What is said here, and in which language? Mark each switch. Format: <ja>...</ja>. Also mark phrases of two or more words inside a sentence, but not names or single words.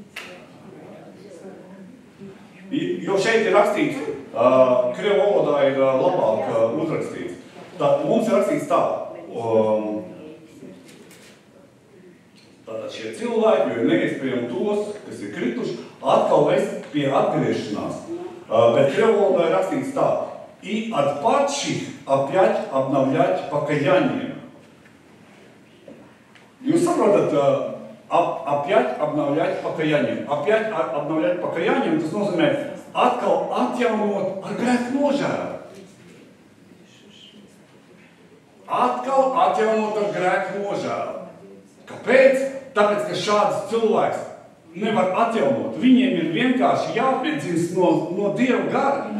<lv>Jo šeit ir rakstīts, krievu valodā ir labāk uzrakstīts. Tad mums ir rakstīts tā. Tātad šie cilvēki, jo ir neiespējami tos, kas ir krituši, atkal vest pie atgriešanās. Bet krievu valodā ir rakstīts tā.</lv> <ru>И от падших опять обновлять покаяние.</ru> <lv>Jūs saprotat,</lv> <ru>опять обновлять покаянием. Опять обновлять покаянием,</ru> <lv>tas nozīmē atkal atjaunot ar grēku nožēlu. Atkal atjaunot ar grēku nožēlu. Kāpēc? Tāpēc, ka šāds cilvēks nevar atjaunot. Viņiem ir vienkārši jāpiedzimst no Dieva gara.</lv>